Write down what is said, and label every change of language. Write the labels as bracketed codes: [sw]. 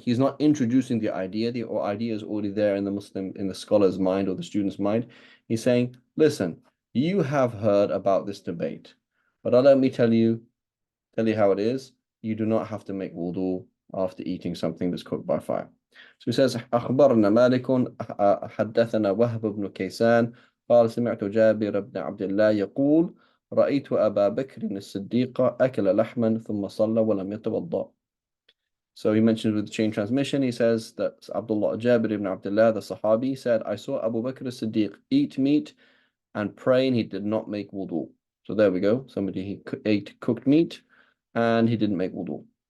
[en] He's not introducing the idea. The idea is already there in the scholar's mind or the student's mind. He's saying, listen, you have heard about this debate, but let me tell you how it is. You do not have to make wudu after eating something that's cooked by fire. So he says, [ar] أخبرنا مالك حدثنا وهب بن كيسان قال سمعت جابر بن عبد الله يقول رأيت أبا بكر الصديق أكل لحما ثم صلى ولم يتوضأ. [en] So he mentions with the chain transmission, he says that Abdullah Jabir ibn Abdullah, the Sahabi, said, I saw Abu Bakr as-Siddiq eat meat and pray, and he did not make wudu. So there we go. He ate cooked meat and he didn't make wudu.